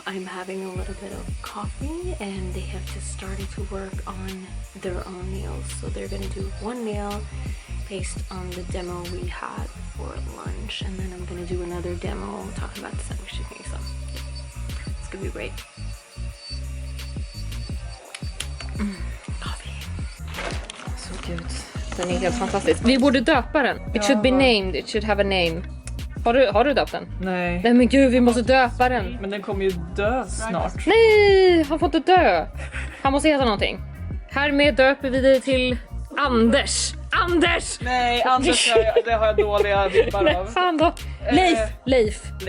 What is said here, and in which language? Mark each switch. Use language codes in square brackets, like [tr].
[en] I'm having a little bit of coffee, and they have just started to work on their own nails. So they're gonna do one nail based on the demo we had for lunch, and then I'm gonna do another demo talking about the sandwich technique. So yeah, it's gonna be great. Coffee. [sv] Så gud, den är helt fantastisk. Vi borde döpa den. [en] It should be named, it should have a name. [sv] Har du döpt den? Nej. Nej men gud, vi måste döpa den. Men den kommer ju dö snart. Nej, han får inte dö. Han måste heta någonting. Härmed döper vi det till Anders. Anders! Nej, Anders, det har jag dåliga vibbar av. Fan då. Leif